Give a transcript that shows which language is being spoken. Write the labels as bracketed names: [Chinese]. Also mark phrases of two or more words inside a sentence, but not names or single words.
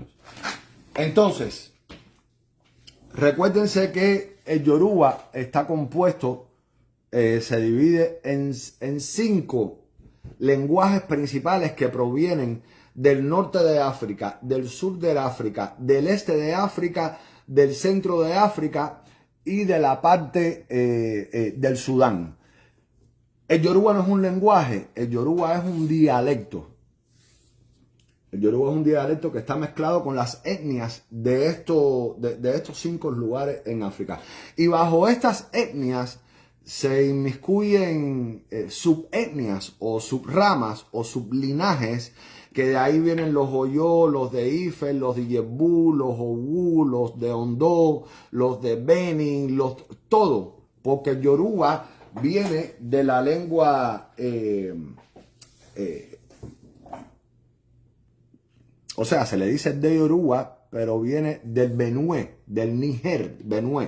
[Spanish] Entonces, recuérdense que el Yoruba está compuesto, se divide en 5 lenguajes principales que provienen del norte de África, del sur de África, del este de África, del centro de África y de la parte del Sudán. El Yoruba no es un lenguaje, el Yoruba es un dialecto. El Yoruba es un dialecto que está mezclado con las etnias de estos 5 lugares en África. Y bajo estas etnias se inmiscuyen subetnias o subramas o sublinajes, que de ahí vienen los Oyó, los de Ife, los de Yebú, los Owu, los de Ondo, los de Benin, todo. Porque el Yoruba viene de la lengua... o sea, se le dice de Yoruba, pero viene del Benue, del Níger, Benue.